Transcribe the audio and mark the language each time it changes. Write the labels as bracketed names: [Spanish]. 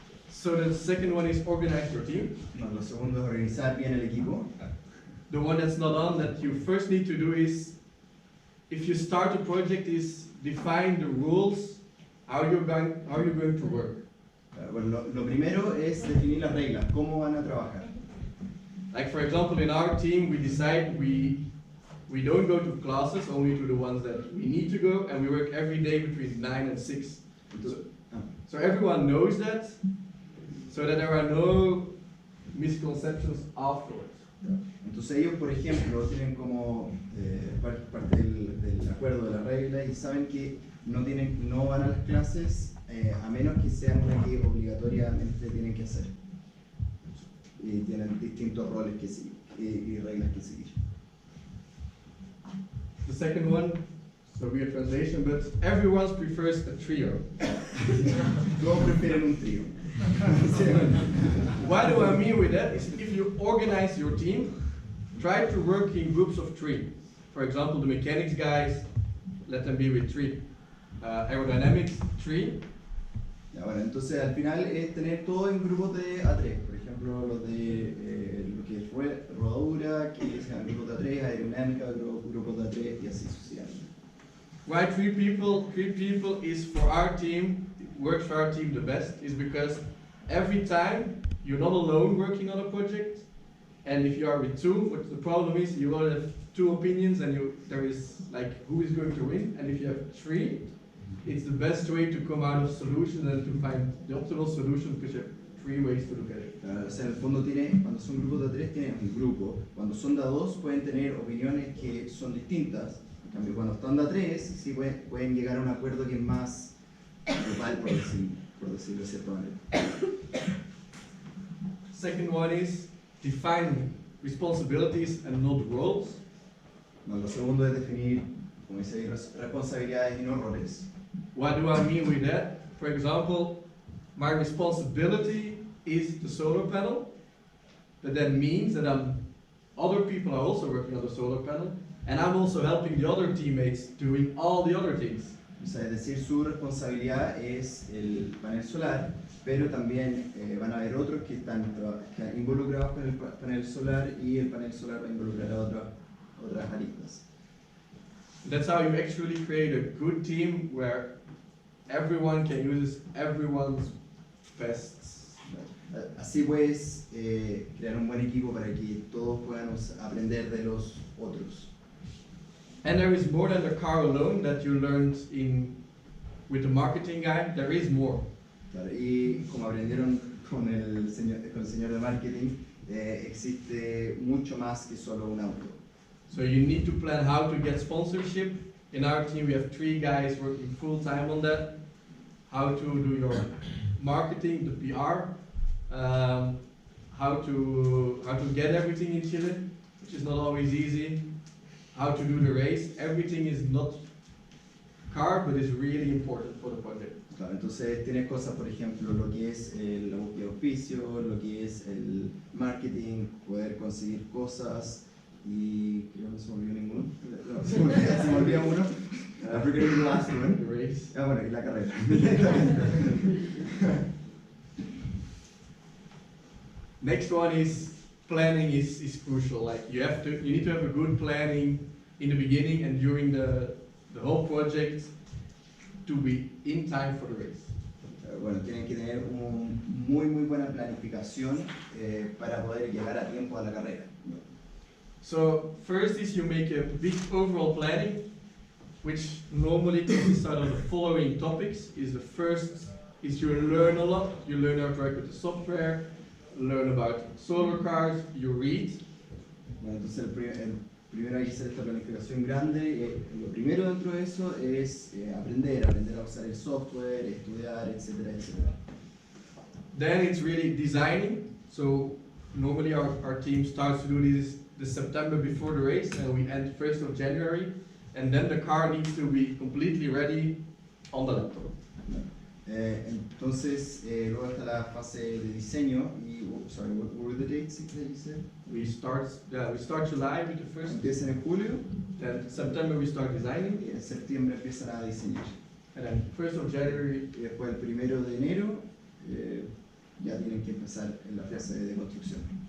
[English] So the second one is organize your team. [Spanish] Lo segundo es organizar bien el equipo. [English] The one that's not on that you first need to do is, if you start a project, is define the rules how you're going to work. [Spanish] Bueno, lo primero es definir las reglas, cómo van a trabajar. [English] Like for example, in our team, we decide we don't go to classes, only to the ones that we need to go, and we work every day between 9 and 6. So everyone knows that, so that there are no misconceptions afterwards. [Spanish] Entonces ellos, por ejemplo, tienen como parte del acuerdo de la regla y saben que no van a las clases a menos que sean una que obligatoriamente tienen que hacer. Y tienen distintos roles que seguir y reglas que seguir. [English] The second one, so weird translation, but everyone prefers a trio. [Spanish] Todos prefieren un trío. [English] What do I mean with that? Is if you organize your team, try to work in groups of 3. For example, the mechanics guys, let them be with 3. Aerodynamics, 3. [Spanish] Ya, bueno, entonces al final es tener todo en grupos de A3. Por ejemplo, los de lo que es rodadura, que sean grupos de A3, aerodinámica, grupos de A3 y así sucesivamente. [English] Why 3 people? 3 people is for our team, works for our team the best, is because every time you're not alone working on a project, and if you are with 2, what the problem is you will have 2 opinions and there is like who is going to win, and if you have 3, it's the best way to come out of solutions and to find the optimal solution because you have 3 ways to look at it. [Spanish] O sea, en el fondo cuando son grupos de A3 tienen un grupo, cuando son de A2 pueden tener opiniones que son distintas, en cambio cuando están de A3 sí pueden llegar a un acuerdo que es más global, por decirlo de cierta manera. [English] Second one is define responsibilities and not roles. [Spanish] No, lo segundo es definir, como dice, responsabilidades y no roles. [English] What do I mean with that? For example, my responsibility is the solar panel, but that means that other people are also working on the solar panel, and I'm also helping the other teammates doing all the other things. [Spanish] O sea, es decir, su responsabilidad es el panel solar, pero también van a haber otros que están involucrados con el panel solar y el panel solar va a involucrar a otras aristas. [English] That's how you actually create a good team where everyone can use everyone's bests. [Spanish] Así puedes crear un buen equipo para que todos puedan aprender de los otros. [English] And there is more than the car alone that you learned with the marketing guy. There is more. [Spanish] Claro, y como aprendieron con el señor de marketing, existe mucho más que solo un auto. [English] So you need to plan how to get sponsorship. In our team we have 3 guys working full time on that. How to do your marketing, the PR, how to get everything in Chile, which is not always easy. How to do the race. Everything is not car, but is really important for the project. [Spanish] Claro, entonces tienes cosas, por ejemplo, lo que es la búsqueda de auspicio, lo que es el marketing, poder conseguir cosas y creo que no se me olvidó ninguno. No, se me olvidó uno. [English] I forget the last one. The race. [Spanish] Ah, bueno, y la carrera. [English] Next one is planning is crucial. Like you need to have a good planning in the beginning and during the whole project to be in time for the race. [Spanish] Bueno, tienen que tener una muy buena planificación para poder llegar a tiempo a la carrera. [English] So first is you make a big overall planning, which normally consists out of the following topics. The first is you learn a lot. You learn how to work with the software, learn about solar cars, you read. [Spanish] Bueno, entonces el primero hay que hacer esta planificación grande. Lo primero dentro de eso es aprender a usar el software, estudiar, etcétera. [English] Then it's really designing. So normally our team starts to do this the September before the race, and we end 1st of January, and then the car needs to be completely ready on the laptop. [Spanish] Entonces luego está la fase de diseño y [English] sorry, what were the dates that you said? We start July with the first. [Spanish] Empiezan en julio. [English] Then September we start designing. [Spanish] Y en septiembre empiezan a diseñar. [English] And then 1st of January. [Spanish] Y después el 1 de enero ya tienen que empezar en la fase de construcción.